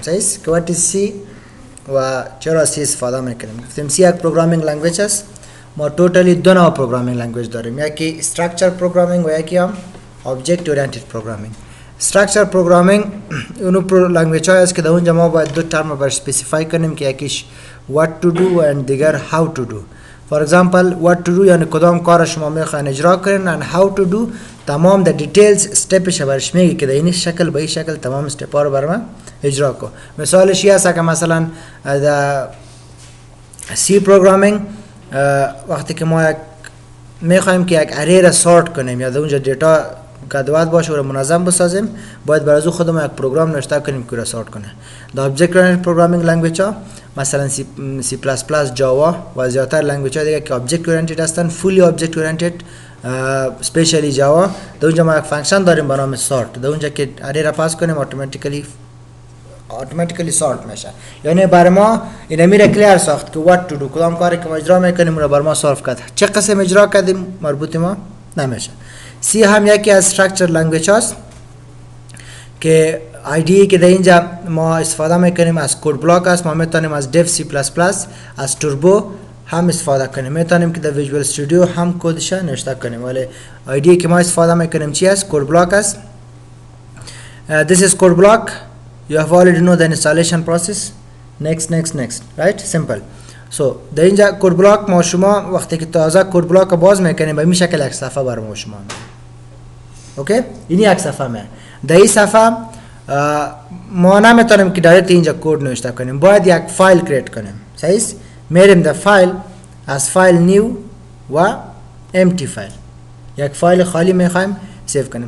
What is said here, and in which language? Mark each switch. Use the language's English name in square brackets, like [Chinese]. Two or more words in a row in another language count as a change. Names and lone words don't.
[Persian] صحیح است که وات سی و چرا سی استفاده میکنیم. گفتیم سی یک [English] programming language [Persian] است. ما توتالی دو نوع [English] programming language [Persian] داریم، یکی [English] structure programming [Persian] و یکی هم [English] object oriented programming. structure programming [Persian] اونو لنگویج های است که در اونجا ما باید دو ترم بر اسپسیفای کنیم که یکیش [English] what to do [Persian] و دیگر [English] how to do. For example what to do [Persian] یعنی کدام کار شما میخواین اجرا کنین، [English] and how to do [Persian] تمام [English] the details [Persian] استپش برش میگه که در این شکل به این شکل تمام استپ ها رو برام اجرا کو. مثالش این است که مثلا در [English] C programming [Persian] وقتی که ما میخوایم که یک اری را سورت کنیم یا در اونجا دیتا کدوات باشه و منظم بسازیم، باید برای از خودمون یک پروگرام نوشته کنیم که را سورت کنه. در [English] object oriented programming language [Persian] ها مثلا سی پلاس پلاس، جاوا و زیادتر لنگویج ها دیگه که [English] object oriented [Persian] هستن، [English] fully object oriented, [Persian] اسپیشلی جاوا، در اونجا ما یک فانکشن داریم به نام سورت. در اونجا که اری را پاس کنیم اتوماتیکلی سورت میشه. یعنی برای ما این میره کلیر ساخت که [English] what to do، [Persian] کدام کاری که ما اجرا میکنیم رو بر ما سولو کرد. چه قسم اجرا کردیم مربوط ما نمیشه. سی هم یکی از [English] structure language [Persian] هاست که ایده که در اینجا ما استفاده میکنیم از [English] code block [Persian] است. ما میتونیم از dev C++، از توربو هم استفاده کنیم، میتونیم که در ویژوال استودیو هم کدش نوشته کنیم، ولی ایده که ما استفاده میکنیم چی است؟ [English] code block [Persian] است. [English] This is code block. You have already know the installation process. Next, right? Simple. [Persian] So در اینجا [English] code block [Persian] ما شما وقتی که تازه [English] code block [Persian] باز میکنیم به این شکل یک صفحه برای ما شما اوکی، این یک صفحه میه. در این صفحه ما نمیتونیم که دایرکت اینجا کد نوشته کنیم، باید یک فایل کریت کنیم. صحیح است؟ میریم در فایل، از فایل نیو و [English] empty file, [Persian] یک فایل خالی میخوایم سیو کنیم.